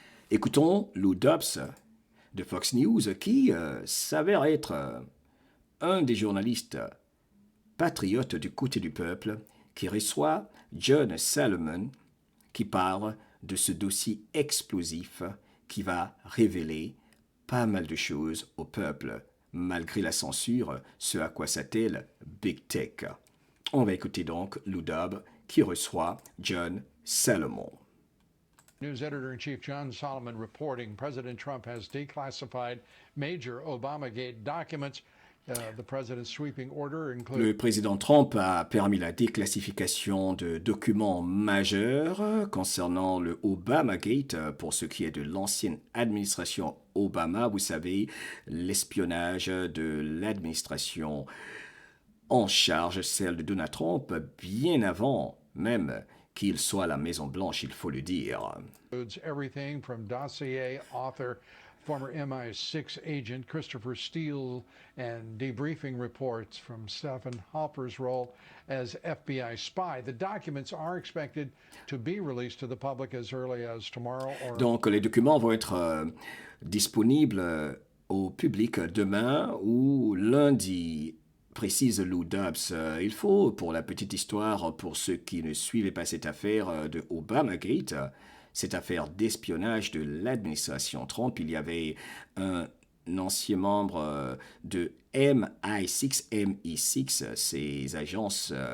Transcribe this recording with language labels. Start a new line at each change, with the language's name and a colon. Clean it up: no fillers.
French: Écoutons Lou Dobbs de Fox News qui s'avère être un des journalistes patriotes du côté du peuple qui reçoit John Solomon qui parle de ce dossier explosif qui va révéler pas mal de choses au peuple, malgré la censure, ce à quoi s'attelle Big Tech. On va écouter donc Lou Dobbs qui reçoit John Solomon.
English: News Editor-in-Chief John Solomon reporting President Trump has declassified major Obamagate documents. The president's sweeping order includes...
French: Le président Trump a permis la déclassification de documents majeurs concernant le Obamagate pour ce qui est de l'ancienne administration Obama. Vous savez, l'espionnage de l'administration en charge, celle de Donald Trump, bien avant même qu'il soit à la Maison-Blanche, il faut le dire.
English: Includes everything from dossier author, former MI6 agent Christopher Steele, and debriefing reports from Stephen Hopper's role as FBI spy. The documents are expected to be released to the public as early as tomorrow.
French: Donc les documents vont être disponibles au public demain ou lundi, précise Lou Dobbs. Il faut, pour la petite histoire, pour ceux qui ne suivaient pas cette affaire de Obamagate, cette affaire d'espionnage de l'administration Trump, il y avait un ancien membre de MI6, ces agences